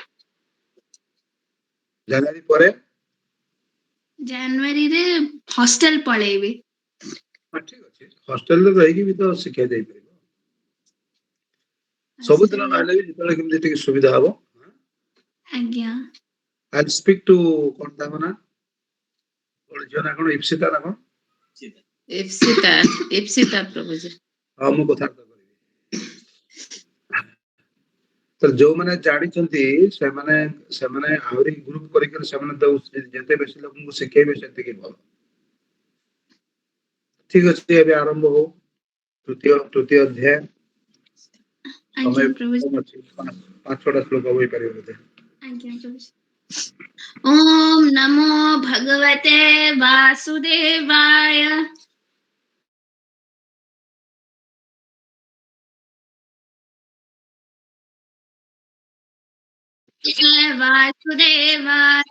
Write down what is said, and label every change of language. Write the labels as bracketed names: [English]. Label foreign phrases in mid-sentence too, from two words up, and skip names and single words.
[Odia] ଜାନୁଆରୀ ପରେ? ଜାନୁଆରୀରେ ହଷ୍ଟେଲ ପଳେଇବି। ଠିକ ଅଛି ହଷ୍ଟେଲରେ ରହିକି ବି ତ ଶିକ୍ଷା ଦେଇପାରିବ। ସବୁଦିନ ନହେଲେ ବି ଯେତେବେଳେ କେମିତି ଟିକେ ସୁବିଧା ହବ। ଆଜ୍ଞା। [English] I'll speak to [Odia] କଣ ତାଙ୍କ ନାଁ? ଗୋଟେ ଝିଅ ନା କଣ ଇପ୍ସିତା ନା କଣ? ଇପ୍ସିତା ପ୍ରଭୁଜୀ। ହଁ ମୁଁ କଥାବାର୍ତ୍ତା କରିବି। ତ ଯୋଉମାନେ ଜାଣିଛନ୍ତି ସେମାନେ ଆହୁରି ଗ୍ରୁପ କରିକି ସେମାନେ ତ ଯେତେ ବେଶୀ ଲୋକଙ୍କୁ ଶିଖେଇବେ ସେତିକି ଭଲ। ଠିକ ଅଛି ଏବେ ଆରମ୍ଭ ହଉ ତୃତୀୟ ଅଧ୍ୟାୟ। ଆଜ୍ଞା ପ୍ରଭୁଜୀ। 5-6ଟା ଶ୍ଲୋକ ହୋଇପାରିବ ବୋଧେ। ଆଜ୍ଞା ପ୍ରଭୁଜୀ। [Sanskrit] ओम नमो भगवते वासुदेवाय। वासुदेवाय।